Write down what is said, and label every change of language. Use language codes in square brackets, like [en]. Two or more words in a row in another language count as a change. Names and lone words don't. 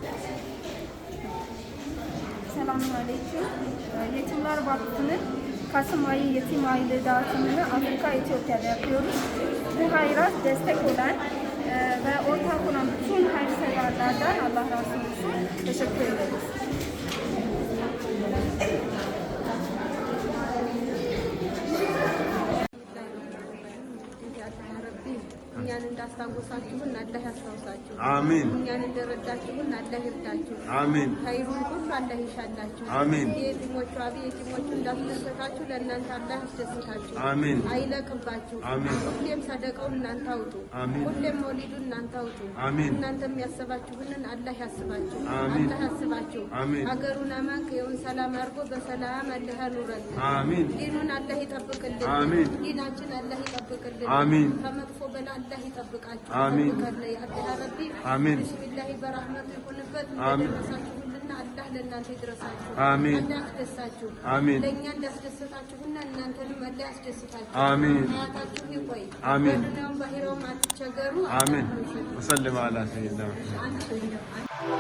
[tr] Selamünaleyküm. Yetimler Vakfı'nın Kasım ayı yetim aile dağıtımını Afrika Etiyopya'da yapıyoruz. Bu hayra destek olan ve ortak olan bütün hayırseverlerden Allah razı olsun. Teşekkür ederiz. [am] እኛን እንዳስታወሳችሁን አላህ ያስታውሳችሁ። አሜን። እኛን እንደረዳችሁን አላህ ይርዳችሁ። አሜን። ኸይሩን ሁሉ አላህ ይሻላችሁ። አሜን። የቲሞቹ አብየቲሞቹ እንዳስደሰታችሁ ለእናንተ አላህ ያስደስታችሁ። አሜን። አይለቅባችሁ። አሜን። ሁሌም ሰደቀውን እናንተ አውጡ። አሜን። ሁሌም መውሊዱን እናንተ አውጡ። አሜን። እናንተም ያሰባችሁንን አላህ ያስባችሁ። አሜን። አላህ ያስባችሁ። አሜን። ሀገሩን አማን ከየውን ሰላም አድርጎ በሰላም አላህ ያኑረን። አሜን። ዲኑን አላህ ይጠብቅልን። አሜን። ዲናችን አላህ ይጠብቅልን። አሜን። ከመጥፎ በላ الله يطبقاችሁ አሜን [ar] يا ربي [am] አሜን ቢስሚላህ በረህመቱ ይሁንበት ለነሳችሁልና አላህ ለእናንተ ይድረሳችሁ አሜን አላህ ያስደስታችሁ አሜን ለኛ እንዳስደሰታችሁና እናንተንም አላህ ያስደስታችሁ አሜን ሀያታችሁ ይቆይ አሜን በዱንያውም በአኺራውም አትቸገሩ አሜን [ar] وسلم على سيدنا